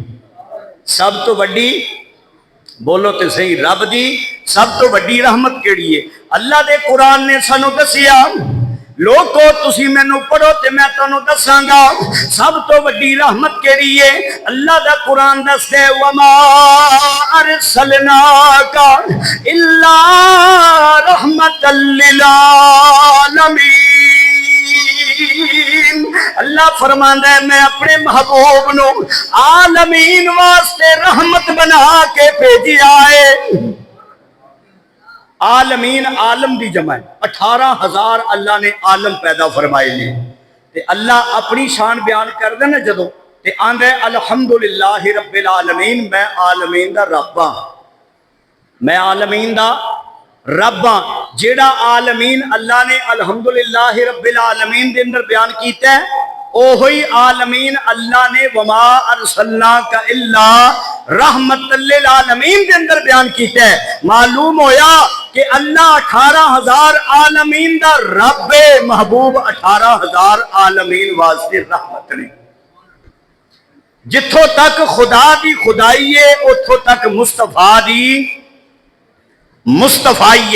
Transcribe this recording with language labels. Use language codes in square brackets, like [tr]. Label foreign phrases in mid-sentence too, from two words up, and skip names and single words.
[pa] ਸਭ ਤੋਂ ਵੱਡੀ, ਬੋਲੋ ਤੇ ਸਹੀ, ਰੱਬ ਦੀ ਸਭ ਤੋਂ ਵੱਡੀ ਰਹਿਮਤ ਕਿਹੜੀ ਹੈ? ਅੱਲਾਹ ਦੇ ਕੁਰਾਨ ਨੇ ਸਾਨੂੰ ਦੱਸਿਆ, ਲੋਗੋ ਤੁਸੀਂ ਮੈਨੂੰ ਪੜ੍ਹੋ ਤੇ ਮੈਂ ਤੁਹਾਨੂੰ ਦੱਸਾਂਗਾ ਸਭ ਤੋਂ ਵੱਡੀ ਰਹਿਮਤ ਕਿਹੜੀ ਹੈ। ਅੱਲਾਹ ਦਾ ਕੁਰਾਨ ਦੱਸਦੇ [ar] وما أرسلناك إلا رحمة للعالمين, [pa] ਅੱਲਾਹ ਫ਼ਰਮਾਂਦਾ ਹੈ ਮੈਂ ਆਪਣੇ ਮਹਿਬੂਬ ਨੂੰ ਆਲਮੀਨ ਵਾਸਤੇ ਰਹਿਮਤ ਬਣਾ ਕੇ ਭੇਜਿਆ ਹੈ। ਆਲਮੀਨ ਆਲਮ ਦੀ ਜਮ੍ਹਾ ਹੈ, 18,000 ਅੱਲਾਹ ਨੇ ਆਲਮ ਪੈਦਾ ਫ਼ਰਮਾਏ ਨੇ। ਤੇ ਅੱਲਾਹ ਆਪਣੀ ਸ਼ਾਨ ਬਯਾਨ ਕਰ ਦੇ ਨਾ ਜਦੋਂ ਤੇ ਆਂਦੇ [ar] الحمد لله رب العالمين, [pa] ਮੈਂ ਆਲਮੀਨ ਦਾ ਰੱਬ ਹਾਂ, ਮੈਂ ਆਲਮੀਨ ਦਾ ਰੱਬ ਹਾਂ। ਜਿਹੜਾ ਆਲਮੀਨ ਅੱਲਾਹ ਨੇ [ar] الحمد لله رب العالمين [pa] ਦੇ ਅੰਦਰ ਬਯਾਨ ਕੀਤਾ ਹੈ, ਓਹੀ ਆਲਮੀਨ ਅੱਲਾਹ ਨੇ [ar] وما أرسلناك إلا رحمة للعالمين [pa] ਦੇ ਅੰਦਰ ਬਯਾਨ ਕੀਤਾ ਹੈ। ਮਾਲੂਮ ਹੋਇਆ ਕਿ ਅੱਲਾਹ 18,000 ਆਲਮੀਨ ਦਾ ਰੱਬ ਹੈ, ਮਹਿਬੂਬ 18,000 ਆਲਮੀਨ ਵਾਸਤੇ ਰਹਿਮਤ ਨੇ। ਜਿੱਥੋਂ ਤੱਕ ਖ਼ੁਦਾ ਦੀ ਖ਼ੁਦਾਈ ਹੈ ਉੱਥੋਂ ਤੱਕ ਮੁਸਤਫ਼ਾ ਦੀ ਮੁਸਤਫ਼ਾਈ ਹੈ।